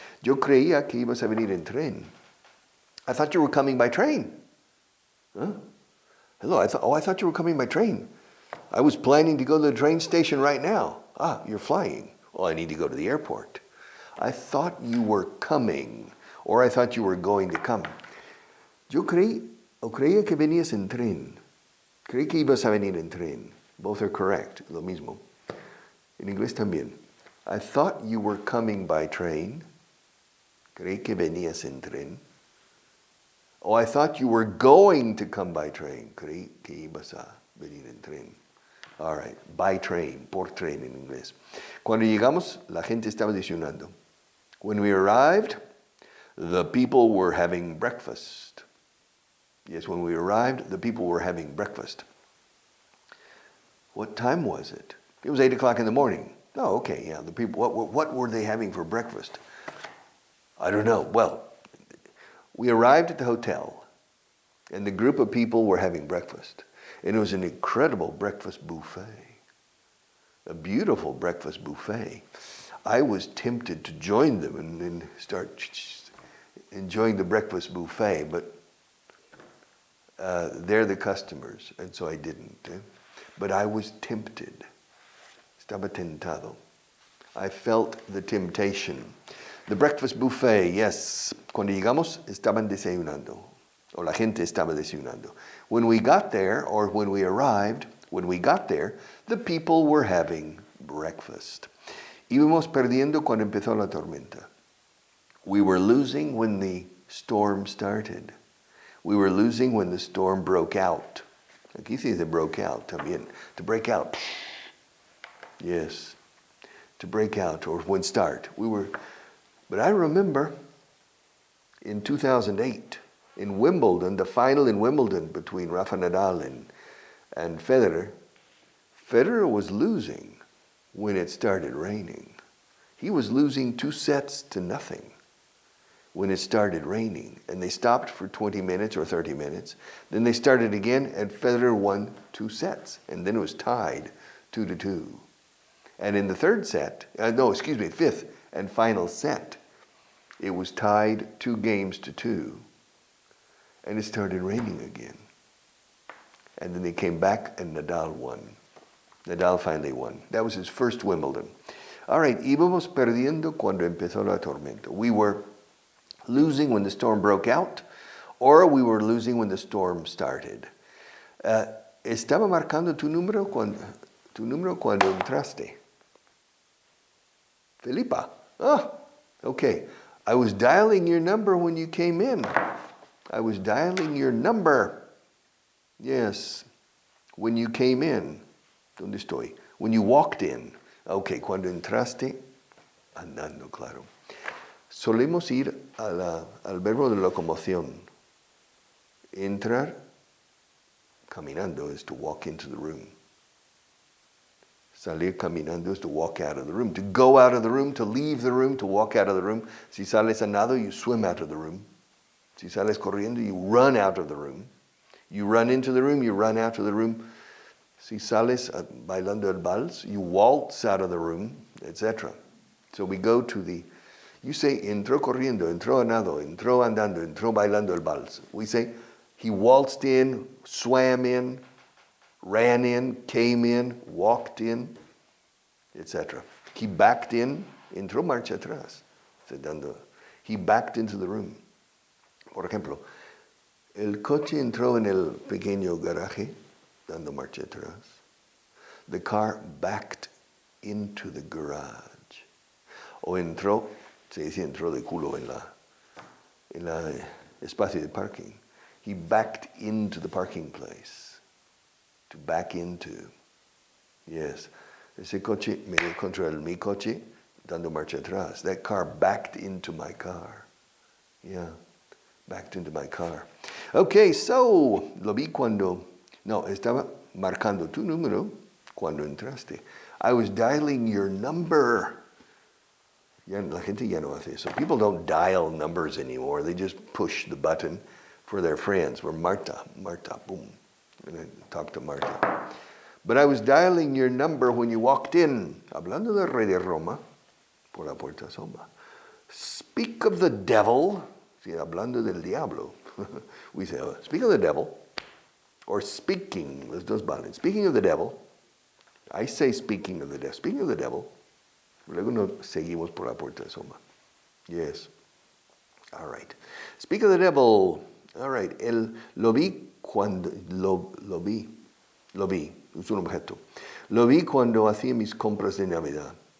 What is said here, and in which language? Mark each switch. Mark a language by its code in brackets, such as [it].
[es] Yo creía que ibas a venir en tren. [en] I thought you were coming by train. Huh? Hello, I thought you were coming by train. I was planning to go to the train station right now. Ah, you're flying. Well, I need to go to the airport. I thought you were coming, or I thought you were going to come. [es] Yo creía que venías en tren. Creí que ibas a venir en tren. [en] Both are correct, [es] lo mismo. En inglés también. [en] I thought you were coming by train. [es] Creí que venías en tren. [en] Oh, I thought you were going to come by train. [es] Creí que ibas a venir en tren. [en] All right, by train, [es] por tren en inglés. Cuando llegamos, la gente estaba desayunando. [en] When we arrived, the people were having breakfast. Yes, when we arrived, the people were having breakfast. What time was it? It was 8 o'clock in the morning. Oh, okay, yeah, the people, what were they having for breakfast? I don't know. Well, we arrived at the hotel, and the group of people were having breakfast. And it was an incredible breakfast buffet, a beautiful breakfast buffet. I was tempted to join them and start enjoying the breakfast buffet, but they're the customers, and so I didn't. But I was tempted. [es] Estaba tentado. [en] I felt the temptation. The breakfast buffet, yes. [es] Cuando llegamos, estaban desayunando. O la gente estaba desayunando. [en] When we got there, or when we arrived, the people were having breakfast. [es] Íbamos perdiendo cuando empezó la tormenta. [en] We were losing when the storm started. We were losing when the storm broke out. [es] Aquí se dice broke out también. [en] To break out. Yes. To break out, or when start. But I remember in 2008, in Wimbledon, the final in Wimbledon between Rafa Nadal and Federer, Federer was losing when it started raining. He was losing 2-0 when it started raining. And they stopped for 20 minutes or 30 minutes. Then they started again, and Federer won 2 sets. And then it was tied 2-2. And in the fifth and final set, it was tied 2-2. And it started raining again. And then they came back, and Nadal won. Nadal finally won. That was his first Wimbledon. [es] All right, íbamos perdiendo cuando empezó la tormenta. [en] We were losing when the storm broke out, or we were losing when the storm started. [es] Estaba marcando tu número cuando entraste. [en] Felipa. Ah, okay. I was dialing your number when you came in. I was dialing your number. Yes. When you came in. [es] ¿Dónde estoy? [en] When you walked in. [es] Okay, cuando entraste, andando, claro. Solemos ir al verbo de locomoción. Entrar, caminando, [en] is to walk into the room. Salir caminando is to walk out of the room. To go out of the room, to leave the room, to walk out of the room. [es] Si sales a nado, [en] you swim out of the room. [es] Si sales corriendo, [en] you run out of the room. You run into the room, you run out of the room. [es] Si sales bailando el vals, [en] you waltz out of the room, etc. So we go to you say, [es] entró corriendo, entró a nado, entró andando, entró bailando el vals. [en] We say, he waltzed in, swam in, ran in, came in, walked in, etc. He backed in, [es] entró marcha atrás. [en] He backed into the room. [es] Por ejemplo, el coche entró en el pequeño garaje, dando marcha atrás. [en] The car backed into the garage. [es] O entró, se dice entró de culo en la espacio de parking. [en] He backed into the parking place. To back into. Yes. [es] Ese coche me dio contra mi coche, dando marcha atrás. [en] That car backed into my car. Yeah. Backed into my car. [es] Okay, so, lo vi cuando, no, estaba marcando tu número cuando entraste. [en] I was dialing your number. [es] Ya, la gente ya no hace eso. [en] People don't dial numbers anymore. They just push the button for their friends. We're Marta, boom. And I talk to Marta. But I was dialing your number when you walked in. [es] Hablando del rey de Roma, por la puerta sombra. [en] Speak of the devil. [es] Sí, hablando del diablo. [en] We say, speak of the devil. Or speaking, [es] los dos valen. [en] Speaking of the devil. I say speaking of the devil. Speaking of the devil. [es] Luego nos seguimos por la puerta de sombra. [en] Yes. All right. Speak of the devil. All right. [es] Lo vi cuando, lo vi. Es un objeto. Lo vi cuando hacía mis compras de Navidad.